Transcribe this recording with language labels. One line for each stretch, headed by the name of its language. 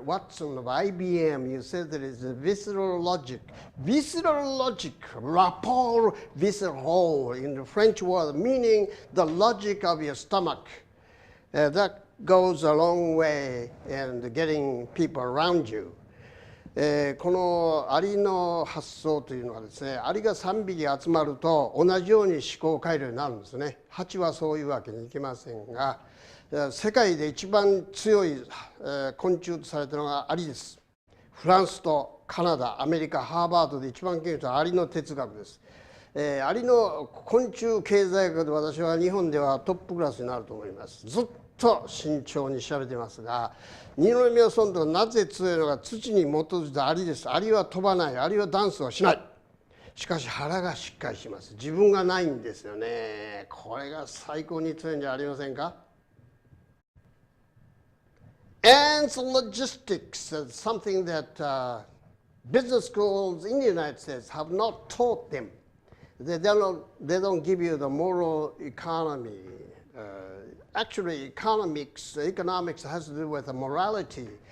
English: Watson of IBM, you said that it's a visceral logic. Visceral logic, rapport visceral in the French word, meaning the logic of your stomach. That goes a long way in getting people around you.
Japanese: このアリの発想というのはですね、アリが3匹集まると同じように思考回路になるんですね。蜂はそういうわけにいきませんが、世界で一番強い昆虫とされているのがアリです。フランスとカナダ、アメリカ、ハーバードで一番研究したのはアリの哲学です。アリの昆虫経済学で私は日本ではトップクラスになると思います。ずっと慎重に調べていますが、二宮尊徳がなぜ強いのか、土に基づいたアリです。アリは飛ばない、アリはダンスをしない。しかし腹がしっかりします。自分がないんですよね。これが最高に強いんじゃありませんか。
English: And logistics is something that business schools in the United States have not taught them. They don't give you the moral economy. Actually, economics has to do with morality.